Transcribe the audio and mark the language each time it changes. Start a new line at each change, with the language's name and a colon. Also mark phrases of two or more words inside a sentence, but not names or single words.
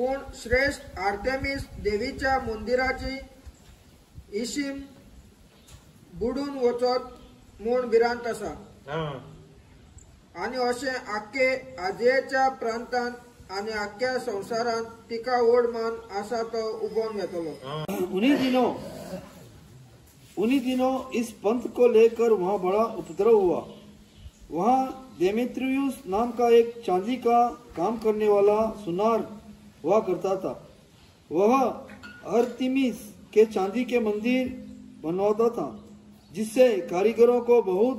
Konkani: पूण श्रेष्ठ आर्तेमिस देवीच्या मंदिराची इशीम बुडून वचत म्हूण भिरांत आसा हा आनी अशें आख्खे आजियेच्या प्रांतांत आनी आख्ख्या संवसारांत तिका व्हड मान आसा तो उबोवन घेतलो हा
Hindi: उन्हीं दिनों इस पंथ को लेकर वहां बड़ा उपद्रव हुआ। वहां देमेत्रियुस नाम का एक चांदी का काम करने वाला सुनार हुआ करता था। वह अर्तिमिस के चांदी के मंदिर बनवाता था, जिससे कारीगरों को बहुत